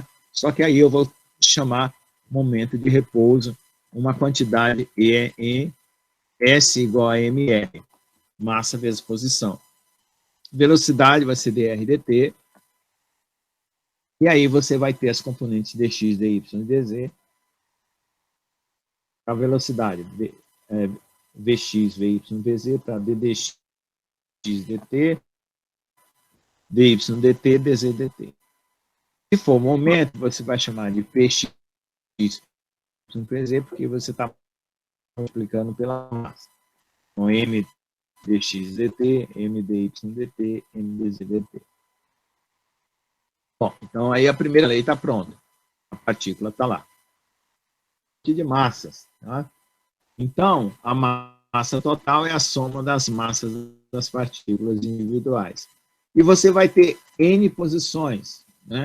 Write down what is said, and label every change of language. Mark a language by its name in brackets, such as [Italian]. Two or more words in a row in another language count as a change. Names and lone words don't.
[Portuguese] Só que aí eu vou chamar momento de repouso, uma quantidade em S igual a mr, massa vezes posição. Velocidade vai ser dr dt, e aí você vai ter as componentes dx, dy e dz. A velocidade vx, vy, vz para ddx, dt, dy, dt, dz, dt. Se for momento, você vai chamar de px, pz, porque você está multiplicando pela massa. Então, m dx dt, m dy dt, m dz dt. Bom, então aí a primeira lei está pronta. A partícula está lá. De massas. Tá? Então, a massa total é a soma das massas das partículas individuais. E você vai ter N posições, né?